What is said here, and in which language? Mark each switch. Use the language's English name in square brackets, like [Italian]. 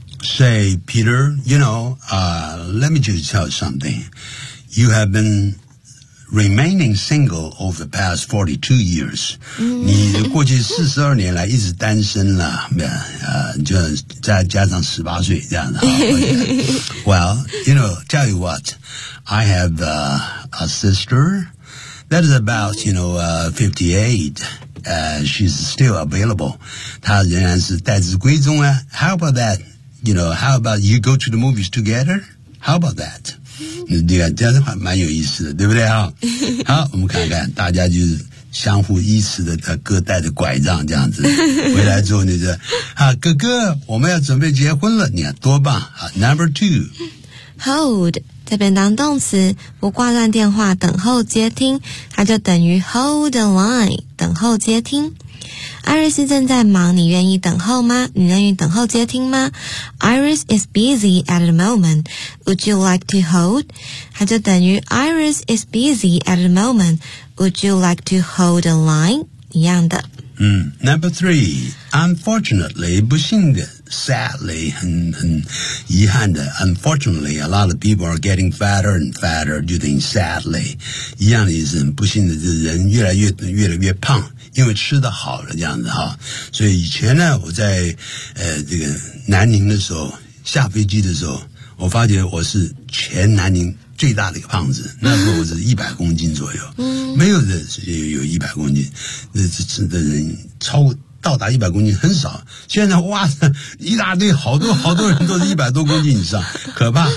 [English] Say, Peter, you know, let me just tell you something. You have been remaining single over the past 42 years.、Mm-hmm. [Chinese] 你过去42年来一直单身了、就再加上18岁这样的。 [English] Well, you know, tell you what, I have、a sister that is about, you know, 58. She's still available. [Chinese] 她仍然是待字闺中啊。 [English] How about that? You know, how about you go to the movies together? How about that? [Chinese] 这样的话蛮有意思的，对不对啊？好，我们看看大家就是相互依持的，各带着拐杖这样子。回来之后你就啊，哥哥，我们要准备结婚了，你看多棒啊 ！ [English] Number two, [Chinese] hold 这边当动词，不挂断电话，等候接听，它就等于 [English] hold the line， [Chinese] 等候接听。 Iris 正在忙，你愿意等候吗？你愿意等候接听吗？ [English] Iris is busy at the moment. Would you like to hold? [Chinese] 它就等于 [English] Iris is busy at the moment. Would you like to hold a line? 一样的。 Number three. Unfortunately, 不幸的 sadly, 很遗憾的 unfortunately, a lot of people are getting fatter and fatter, 就等于 sadly. [Chinese] 一样的意思，不幸的就是人越来越胖。因为吃得好了这样子哈，所以以前呢，我在这个南宁的时候，下飞机的时候，我发觉我是全南宁最大的一个胖子，那时候我是100公斤左右，没有人有100公斤，这的人超到达100公斤很少，现在哇，一大堆好多好多人都是100多公斤以上，可怕。